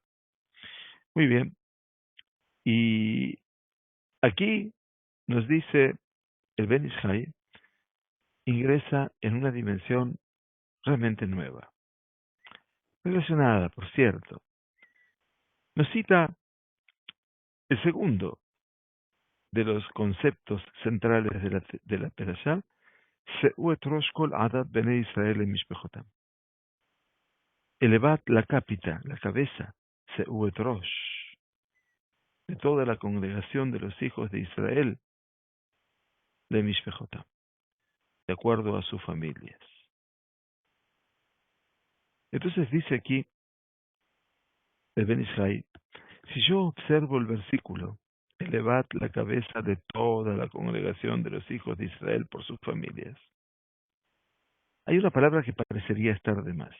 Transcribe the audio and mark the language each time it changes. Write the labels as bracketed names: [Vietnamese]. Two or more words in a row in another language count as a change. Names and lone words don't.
[Spanish] Muy bien, y aquí nos dice el Ben Ishai, ingresa en una dimensión realmente nueva, relacionada, por cierto. Nos cita el segundo de los conceptos centrales de la Perashá, [Hebrew] שאו את ראש כל עדת בני ישראל משפחתם. [Spanish] Elevad la cápita, la cabeza, [Hebrew] שאו את ראש, [Spanish] de toda la congregación de los hijos de Israel, de mishpechotam, de acuerdo a sus familias. Entonces dice aquí el Ben Ishai, si yo observo el versículo, elevad la cabeza de toda la congregación de los hijos de Israel por sus familias, hay una palabra que parecería estar de más.